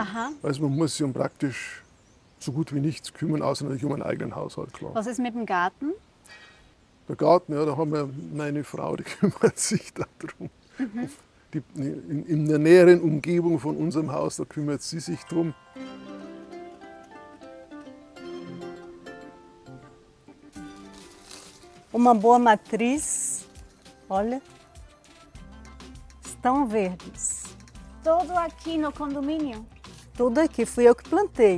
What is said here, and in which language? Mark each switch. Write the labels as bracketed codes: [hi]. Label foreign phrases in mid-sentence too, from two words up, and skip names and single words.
[de] Also man muss sich um praktisch so gut wie nichts kümmern, außer natürlich um einen eigenen Haushalt, klar. Was ist mit dem Garten? Der Garten, ja, da haben wir meine Frau, die kümmert sich darum. In der näheren Umgebung von unserem Haus, da kümmert sie sich drum. [pt] Uma boa matriz, olha, estão verdes. Todo aqui no condomínio? Tudo aqui, fui eu que plantei.